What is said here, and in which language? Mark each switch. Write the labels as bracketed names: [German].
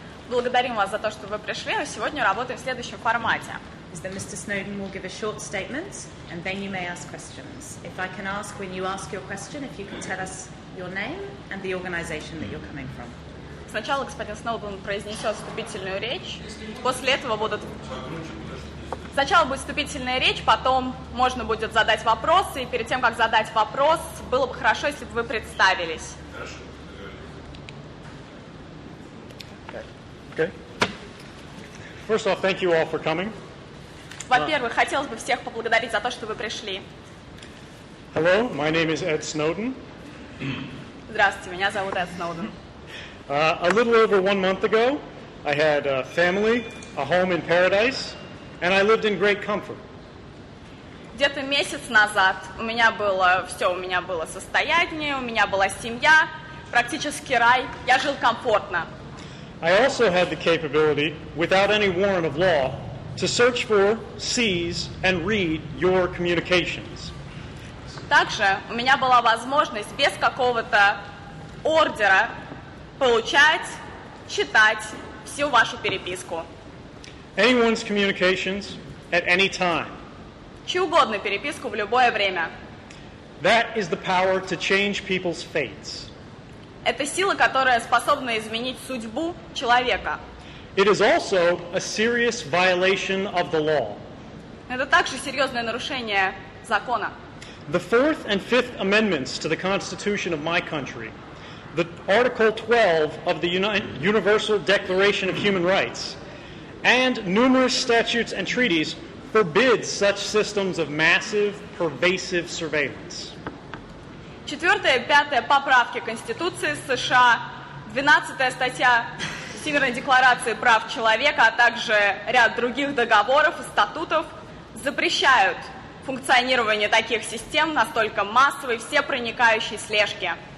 [Russian] Благодарим вас за то, что вы пришли. Сегодня работаем в следующем формате. [English] Is that Mr. Snowden will give a short statement, and then you may ask questions. If I can ask, when you ask your question, if you can tell us your name and the organization that you're coming from. [Russian] Сначала господин Сноуден произнесет вступительную речь. После этого Сначала будет вступительная речь, потом можно будет задать вопросы. И перед тем, как задать вопрос, было бы хорошо, если бы вы представились. [English] Okay. First off, thank you all for coming. [Russian] Во-первых, хотелось бы всех поблагодарить за то, что вы пришли. [English] Hello, my name is Ed Snowden. [Russian] Здравствуйте, меня зовут Эд Сноуден. [English] A little over 1 month ago, I had a family, a home in paradise, and I lived in great comfort. [Russian] Где-то месяц назад у меня было все, у меня было состояние, у меня была семья, практически рай, я жил комфортно. [English] I also had the capability, without any warrant of law, to search for, seize, and read your communications. [Russian] Также у меня была возможность без какого-то ордера получать, читать всю вашу переписку. [English] Anyone's communications at any time. [Russian] Чью угодно переписку в любое время. [English] That is the power to change people's fates. [Russian] Это сила, которая способна изменить судьбу человека. [English] It is also a serious violation of the law. [Russian] Это также серьезное нарушение закона. [English] The Fourth and Fifth Amendments to the Constitution of my country, the Article 12 of the Universal Declaration of Human Rights, and numerous statutes and treaties forbid such systems of massive, pervasive surveillance. [Russian] 4-я и 5-я поправки Конституции США, 12-я статья Всемирной декларации прав человека, а также ряд других договоров и статутов запрещают функционирование таких систем настолько массовой, всепроникающей слежки.